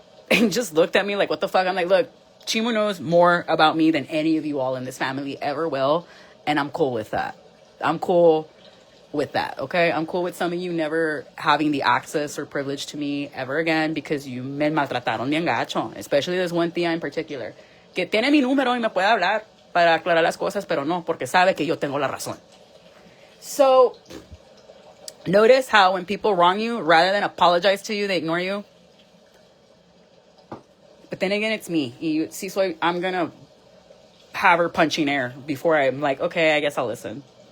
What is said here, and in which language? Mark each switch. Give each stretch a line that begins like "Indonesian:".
English: And he just looked at me like, what the fuck? I'm like, look, Chimo knows more about me than any of you all in this family ever will. And I'm cool with that. I'm cool with that, okay? I'm cool with some of you never having the access or privilege to me ever again because you
Spanish: me maltrataron bien gacho.
English: Especially this one tía in particular.
Spanish: Que tiene mi número y me puede hablar para aclarar las cosas, pero no, porque sabe que yo tengo la razón.
English: So, notice how when people wrong you, rather than apologize to you, they ignore you. But then again, it's me. You see, so I'm going to have her punching air before I'm like, okay, I guess I'll listen.